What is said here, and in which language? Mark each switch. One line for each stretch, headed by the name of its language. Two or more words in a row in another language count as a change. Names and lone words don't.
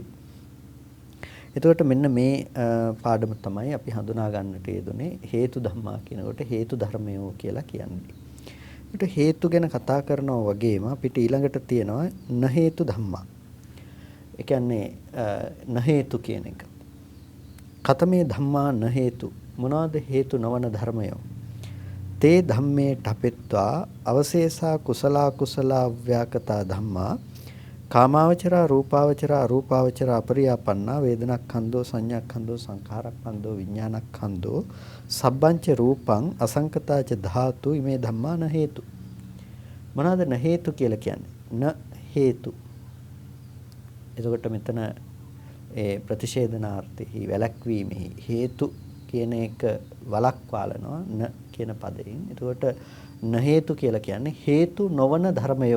Sinhala: එතකොට මෙන්න මේ පාඩම තමයි අපි හඳුනා ගන්නට යෙදුනේ
Pali: හේතු ධම්මා
Sinhala: කියනකොට හේතු ධර්මයෝ කියලා කියන්නේ. ඒකට හේතු ගැන කතා කරනවා වගේම අපිට ඊළඟට තියෙනවා
Pali: න හේතු ධම්මා.
Sinhala: ඒ කියන්නේ
Pali: න හේතු
Sinhala: කියන එක.
Pali: කතමේ ධම්මා න හේතු
Sinhala: මොනවාද හේතු නොවන ධර්මයෝ?
Pali: තේ ධම්මේ ඨපෙත්වා අවශේෂා කුසලා කුසලා ව්‍යාකතා ධම්මා කාමාවචරා රූපාවචරා අරූපාවචරා අපරියාපන්නා වේදනක්ඛන්தோ සංඥාක්ඛන්தோ සංඛාරක්ඛන්தோ විඥානක්ඛන්தோ සබ්බංච රූපං අසංකතාච ධාතු ඉමේ ධම්මා න හේතු.
Sinhala: මොනවාද
Pali: න හේතු
Sinhala: කියලා කියන්නේ?
Pali: න හේතු.
Sinhala: එතකොට මෙතන ඒ ප්‍රතිෂේධනාර්ථෙහි වැළැක්වීමෙහි
Pali: හේතු කියන
Sinhala: එක වළක්වාලනවා න කියන පදයෙන්. එතකොට
Pali: න හේතු
Sinhala: කියලා කියන්නේ හේතු නොවන ධර්මයෝ.